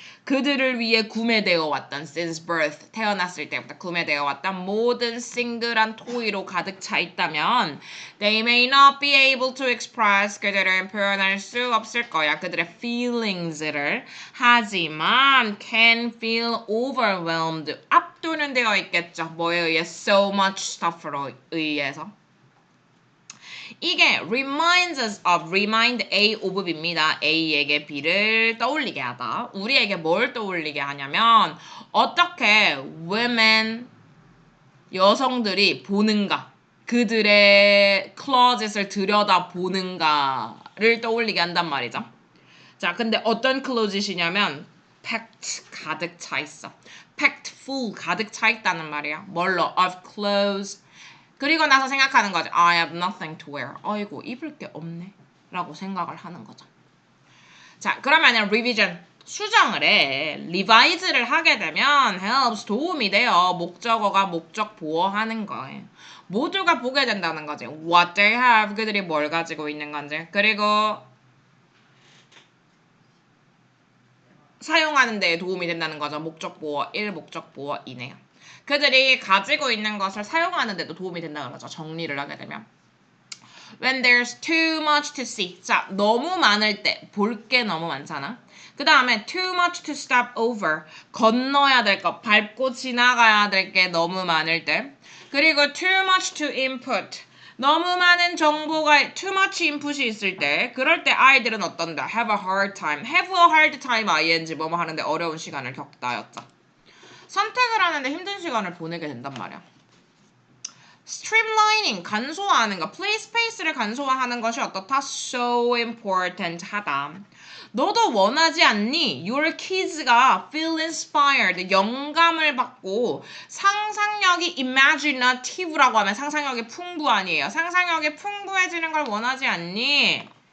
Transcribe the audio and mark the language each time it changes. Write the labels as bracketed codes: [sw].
[ko] 그들을 위해 구매되어 왔던 [en] since birth [ko] 태어났을 때부터 구매되어 왔던 모든 싱글한 토이로 가득 차 있다면 [en] they may not be able to express [ko] 그들은 표현할 수 없을 거야. 그들의 feelings를 하지만 [en] can feel overwhelmed [ko] 압도는 되어 있겠죠. 뭐에 의해 [en] so much stuff [ko] 로 의해서 이게 [en] reminds us of, [ko] remind A of B입니다. A에게 B를 떠올리게 하다. 우리에게 뭘 떠올리게 하냐면 어떻게 women, 여성들이 보는가, 그들의 closet을 들여다보는가를 떠올리게 한단 말이죠. 자, 근데 어떤 closet이냐면 [en] packed, [ko] 가득 차 있어. [en] packed full, [ko] 가득 차 있다는 말이야. 뭘로? [en] of clothes. [ko] 그리고 나서 생각하는 거죠. [en] I have nothing to wear. [ko] 어이구 입을 게 없네. 라고 생각을 하는 거죠. 자 그러면은 revision 수정을 해. revise를 하게 되면 helps 도움이 돼요. 목적어가 목적 보호하는 거예요. 모두가 보게 된다는 거지. [en] What they have [ko] 그들이 뭘 가지고 있는 건지. 그리고 사용하는 데 도움이 된다는 거죠. 목적 보호 1, 목적 보호 2네요. 그들이 가지고 있는 것을 사용하는 데도 도움이 된다는 거죠. 정리를 하게 되면. [en] When there's too much to see. [ko] 자, 너무 많을 때. 볼 게 너무 많잖아. 그 다음에 [en] too much to step over. [ko] 건너야 될 것. 밟고 지나가야 될 게 너무 많을 때. 그리고 [en] too much to input. [ko] 너무 많은 정보가 [en] too much input [ko] 이 있을 때 그럴 때 아이들은 어떤다? [en] have a hard time. have a hard time ing [ko] 뭐뭐 하는데 어려운 시간을 겪다였죠. 선택을 하는데 힘든 시간을 보내게 된단 말이야. streamlining, 간소화하는 거. [en] play space [ko] 를 간소화하는 것이 어떻다? [en] so important 하다. [ko] 너도 원하지 않니? [en] Your kids [ko] 가 [en] feel inspired, [ko] 영감을 받고 상상력이 imaginative라고 하면 상상력이 풍부하니에요. 상상력이 풍부해지는 걸 원하지 않니?